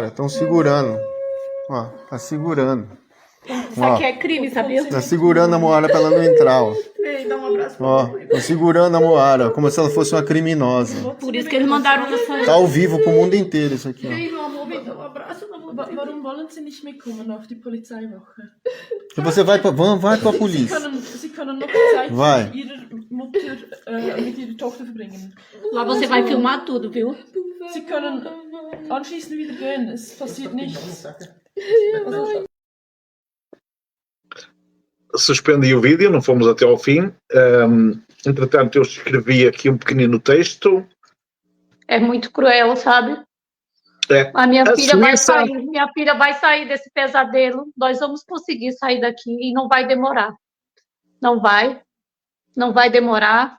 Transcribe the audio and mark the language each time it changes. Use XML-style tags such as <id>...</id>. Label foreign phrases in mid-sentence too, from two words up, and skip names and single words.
<pt>Estão segurando. Ó, tá segurando. Isso aqui é crime, sabia? Tá segurando a Moara pra ela não entrar, ó. Ei, dá um abraço pra Ó, mamãe. tá segurando a Moara, como se ela fosse uma criminosa. Por isso que eles mandaram essa... Tá ao vivo pro mundo inteiro isso aqui, ó. Ei, meu amor, vem dar um abraço na mamãe.</pt> <de>Warum wollen Sie nicht mitkommen auf die Polizeiwache?</de> <pt>E você vai pra polícia.</pt> <de>Sie können noch Zeit</de> <pt>Vai.</pt> <de>mit ihrer Mutter, mit ihrer Tochter verbringen.</de> <pt>Lá você vai filmar tudo, viu?</pt> <de>Sie können anschließend wieder gehen, es passiert nichts.</de> <pt>Suspendi o vídeo, não fomos até ao fim. Entretanto, eu escrevi aqui um pequenino texto. É muito cruel, sabe? A minha filha vai sair desse pesadelo. Nós vamos conseguir sair daqui e não vai demorar. Não vai demorar.</pt>